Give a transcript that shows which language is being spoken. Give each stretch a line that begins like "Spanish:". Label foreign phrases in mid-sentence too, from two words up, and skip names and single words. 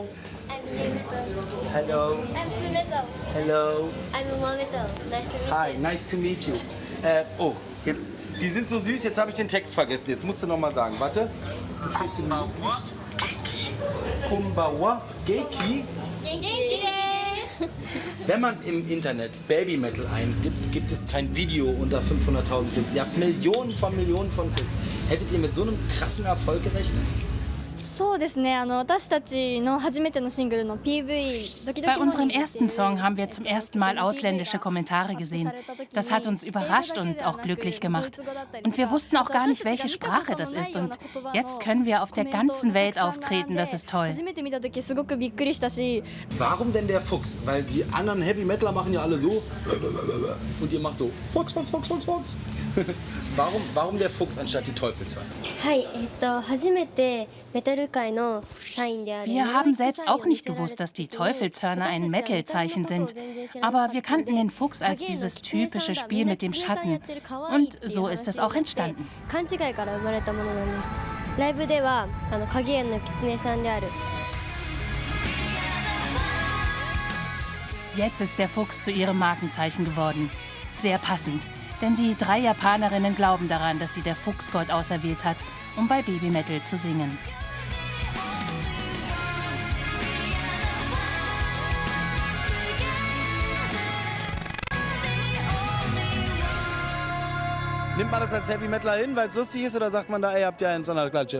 English: I'm New Metal. Hello. I'm Su Metal. Hello. I'm Mo Metal. Nice to meet Hi, nice to meet you.
German: Oh, jetzt, die sind so süß, jetzt habe ich den Text vergessen. Jetzt musst du noch mal sagen. Warte. Du stehst in Kumbawa Geiki. Wenn man im Internet Baby Metal eingibt, gibt es kein Video unter 500.000 Klicks. Ihr habt Millionen von Klicks. Hättet ihr mit so einem krassen Erfolg gerechnet?
Japanese: そうですね、私たちの初めてのシングルの PV
German: Bei unserem ersten Song haben wir zum ersten Mal ausländische Kommentare gesehen. Das hat uns überrascht und auch glücklich gemacht. Und wir wussten auch gar nicht, welche Sprache das ist. Und jetzt können wir auf der ganzen Welt auftreten. Das ist toll.
Japanese: 初めて見た時すごくびっくりしたし
German: Warum denn der Fuchs? Weil die anderen Heavy Metaler machen ja alle so und ihr macht so Fuchs. Warum der Fuchs anstatt die Teufelshörner?
Japanese: はい、初めてメタル界のサインである
German: Wir haben selbst auch nicht gewusst, dass die Teufelshörner ein Metal-Zeichen sind. Aber wir kannten den Fuchs als dieses typische Spiel mit dem Schatten. Und so ist es auch entstanden.
Japanese: 勘違いから生まれたものなんです。ライブでは影絵の狐さんである
German: Jetzt ist der Fuchs zu ihrem Markenzeichen geworden. Sehr passend. Denn die 3 Japanerinnen glauben daran, dass sie der Fuchsgott auserwählt hat, um bei Baby Metal zu singen. Nimmt man das als Heavy Metaler hin, weil es lustig ist, oder sagt man da, ey, habt ihr eins an der Klatsche?